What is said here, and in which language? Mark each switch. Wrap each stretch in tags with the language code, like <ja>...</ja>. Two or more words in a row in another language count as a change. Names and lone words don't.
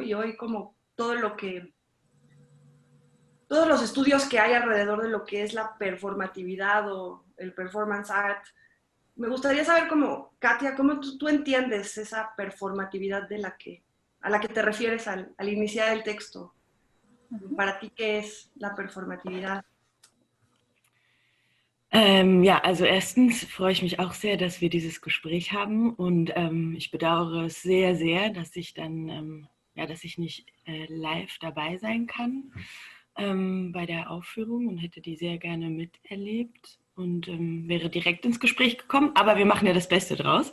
<es>Y hoy como todos los estudios que hay alrededor de lo que es la performatividad o el performance art, me gustaría saber cómo, Katia, cómo tú entiendes esa performatividad a la que te refieres al iniciar el texto. Para ti, ¿qué es la performatividad?</es> <de>Ja, also erstens freue ich mich auch sehr, dass wir dieses Gespräch haben und ich bedauere es sehr, sehr, dass ich dann, ja, dass ich nicht live dabei sein kann bei der Aufführung und hätte die sehr gerne miterlebt und wäre direkt ins Gespräch gekommen, aber wir machen ja das Beste draus.</de>